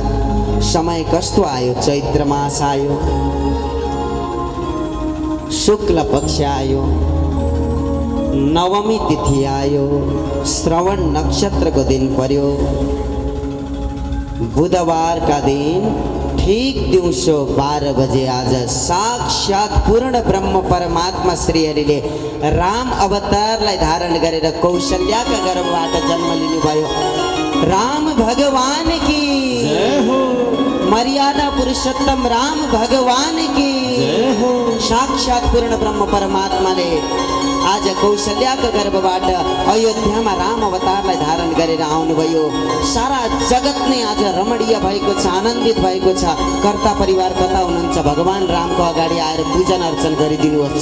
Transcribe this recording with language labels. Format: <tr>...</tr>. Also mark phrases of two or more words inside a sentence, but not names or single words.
<ne>समय कस्तो आयो, चैत्र मास आयो, शुक्ल पक्ष आयो, नवमी तिथि आयो, श्रवण नक्षत्रको दिन पर्यो, बुधबारका दिन ठीक दिउँसो 12 बजे आज साक्षात पूर्ण ब्रह्म परमात्मा श्रीहरिले राम अवतारलाई धारण गरेर कौशल्याका गर्भबाट जन्म लिनुभयो।</ne> <hi>राम भगवान की जय हो, मर्यादा पुरुषोत्तम राम भगवान की जय हो।</hi> <ne>साक्षात पूर्ण ब्रह्म परमात्माले आज कौशल्याका गर्भबाट अयोध्यामा राम अवतारलाई धारण गरेर आउनुभयो। सारा जगत नै आज रमणीय भएको छ, आनन्दित भएको छ। कर्ता परिवार कता हुनुहुन्छ, भगवान रामको अगाडि आएर पूजन अर्चन गरिदिनुहोस्।</ne>